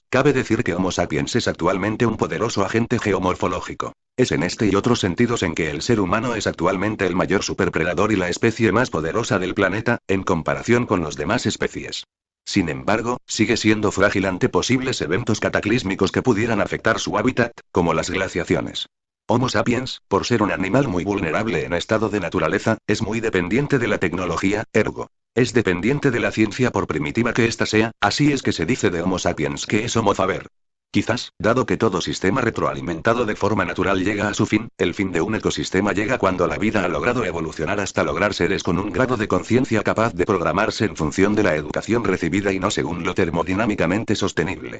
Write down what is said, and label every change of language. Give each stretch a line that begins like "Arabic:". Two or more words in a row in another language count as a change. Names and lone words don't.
Spanish: Cabe decir que Homo sapiens es actualmente un poderoso agente geomorfológico. Es en este y otros sentidos en que el ser humano es actualmente el mayor superpredador y la especie más poderosa del planeta, en comparación con las demás especies. Sin embargo, sigue siendo frágil ante posibles eventos cataclísmicos que pudieran afectar su hábitat, como las glaciaciones. Homo sapiens, por ser un animal muy vulnerable en estado de naturaleza, es muy dependiente de la tecnología, ergo. Es dependiente de la ciencia por primitiva que ésta sea, así es que se dice de Homo sapiens que es
Latin: Homo faber.
Spanish: Quizás, dado que todo sistema retroalimentado de forma natural llega a su fin, el fin de un ecosistema llega cuando la vida ha logrado evolucionar hasta lograr seres con un grado de conciencia capaz de programarse en función de la educación recibida y no según lo termodinámicamente sostenible.